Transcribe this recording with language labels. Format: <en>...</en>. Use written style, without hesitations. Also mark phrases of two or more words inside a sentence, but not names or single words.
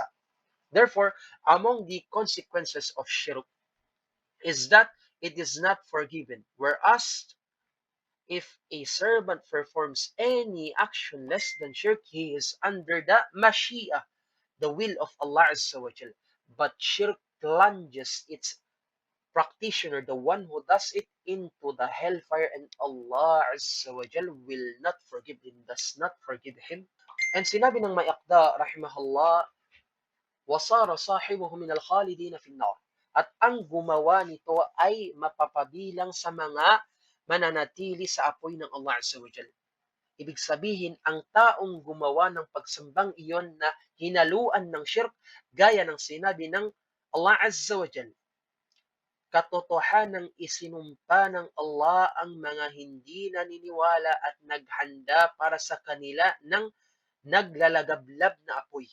<en>Therefore, among the consequences of shirk is that it is not forgiven, whereas if a servant performs any action less than shirk, he is under the mashia, the will of Allah</en> <ar>عز وجل.</ar> <en>But shirk plunges its practitioner, the one who does it, into the hellfire, and Allah</en> <ar>عز وجل</ar> <en>will not forgive him, does not forgive him.</en> <tl>And sinabi ng Maiqda rahimahullah,</tl> <ar>وَصَارَ صَاحِبُهُ مِنَ الْخَالِدِينَ فِي النَّارِ.</ar> <tl>At ang gumawa nito ay mapapabilang sa mga mananatili sa apoy ng Allah</tl> <ar>عز وجل.</ar> <tl>Ibig sabihin, ang taong gumawa ng pagsambang iyon na hinaluan ng shirk, gaya ng sinabi ng Allah</tl> <ar>عز وجل,</ar> <tl>katotohanang isinumpa ng Allah ang mga hindi naniniwala at naghanda para sa kanila ng naglalagablab na apoy.</tl>